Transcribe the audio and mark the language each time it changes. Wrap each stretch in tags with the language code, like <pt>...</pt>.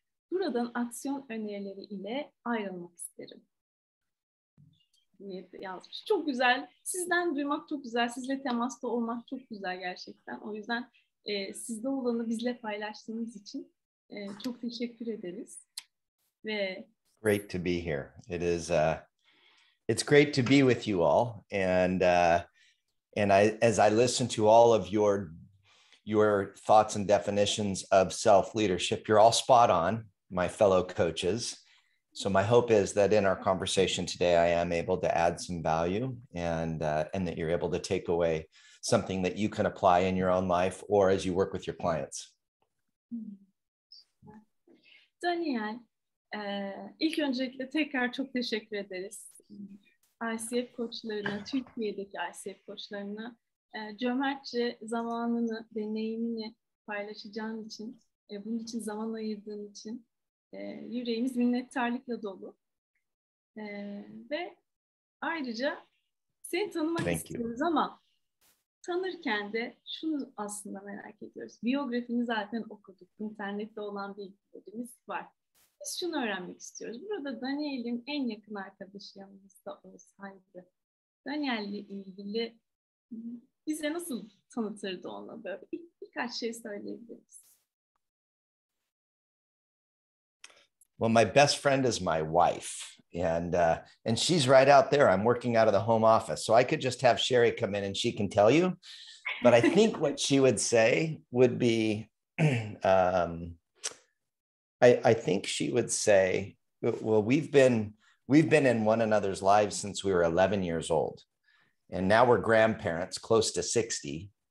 <tr>Buradan aksiyon önerileri ile ayrılmak isterim diye yazmış. Çok güzel. Sizden duymak çok güzel. Sizle temasta olmak çok güzel gerçekten. O yüzden sizde olanı bizle paylaştığınız için çok teşekkür ederiz. Ve</tr> <en>Great to be here. It is it's great to be with you all, and as I listen to all of your thoughts and definitions of self-leadership, you're all spot on, my fellow coaches. So my hope is that in our conversation today, I am able to add some value, and that you're able to take away something that you can apply in your own life or as you work with your clients.</en> <tr>Daniel, ilk öncelikle tekrar çok teşekkür ederiz. ICF koçlarına, Türkiye'deki ICF koçlarına cömertçe zamanını, deneyimini paylaşacağın için, bunun için zaman ayırdığın için yüreğimiz minnettarlıkla dolu. Ve ayrıca seni tanımak istiyoruz ama tanırken de şunu aslında merak ediyoruz. Biyografini zaten okuduk. İnternette olan bilgilerimiz var. Biz şunu öğrenmek istiyoruz. Burada Daniel'in en yakın arkadaşı yanımızda olsaydı, Daniel'le ilgili bize nasıl tanıtırdı onu? Böyle birkaç şey söyleyebiliriz.</tr> <en>Well, my best friend is my wife, and she's right out there. I'm working out of the home office, so I could just have Sherry come in and she can tell you. But I think what she would say would be, I think she would say, well, we've been in one another's lives since we were 11 years old, and now we're grandparents, close to 60.</en>